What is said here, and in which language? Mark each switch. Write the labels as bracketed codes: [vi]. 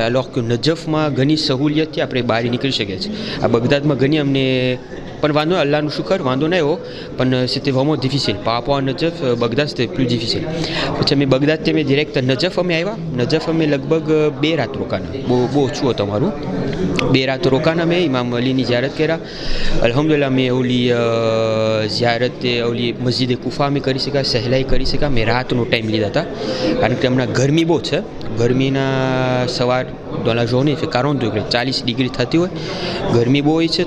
[fr] alors que [gu] નજફમાં ઘણી સહુલિયતથી આપણે બહાર નીકળી શકીએ છીએ. આ બગદાદમાં ઘણી અમને પણ વાંધો, અલ્લાહનું શુકર વાંધો નહીં એવો, પણ [fr] c'était vraiment difficile. par rapport à નજફ, બગદાદ c'était plus difficile. [gu] પછી અમે બગદાદથી અમે ડિરેક્ટ નજફ અમે આવ્યા. નજફ અમે લગભગ 2 રાત રોકાના, બહુ ઓછું હતું અમારું. 2 રાત રોકાના અમે ઇમામ અલીની ઝિયારત કર્યા. અલ્હમ્દુલિલ્લાહ મેં ઓલી ઝિયારત ઓલી મસ્જિદ કુફા અમે કરી શક્યા, સહેલાઈ કરી શક્યા. મેં રાતનો ટાઈમ લીધા હતા કારણ કે હમણાં ગરમી બહુ છે. ગરમીના સવાર [fr] dans la journée fait 40 degrés, [gu] 40 degree થતી હોય, ગરમી બહુ હોય છે.